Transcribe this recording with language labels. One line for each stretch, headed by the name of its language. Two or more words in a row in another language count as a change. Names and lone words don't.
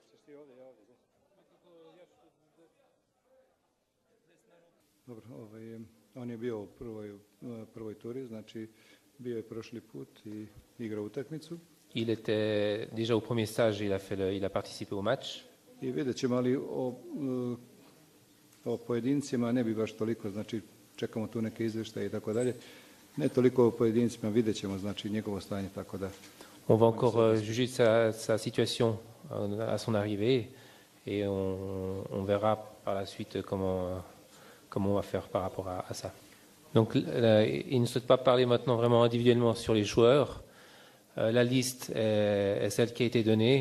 Bosnian: Dobro, on je bio u prvoj turi, znači bio je prošli put i igrao utakmicu.
French: Il était déjà au premier stage, il a participé au match.
Bosnian: I vidjet ćemo, ali o pojedincima ne bi baš toliko, znači čekamo tu neke izvještaje i tako dalje. Ne toliko o pojedincima, vidjet ćemo znači njegovo stanje, tako da.
French: On va encore juger sa situation à son arrivée et on verra par la suite comment on va faire par rapport à ça. Donc il ne souhaite pas parler maintenant vraiment individuellement sur les joueurs. La liste est celle qui a été donnée.